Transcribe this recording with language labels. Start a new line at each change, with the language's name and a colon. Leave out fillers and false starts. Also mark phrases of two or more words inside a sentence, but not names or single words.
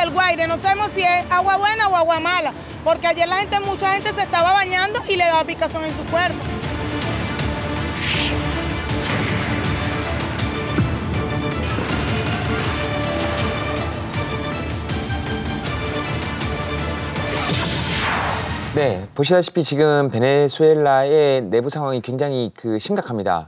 Spanish: aire. No sabemos si es agua buena o agua mala, porque ayer mucha gente se estaba bañando y le daba picazón en su cuerpo.
Korean: 네, 보시다시피 지금 베네수엘라의 내부 상황이 굉장히 심각합니다.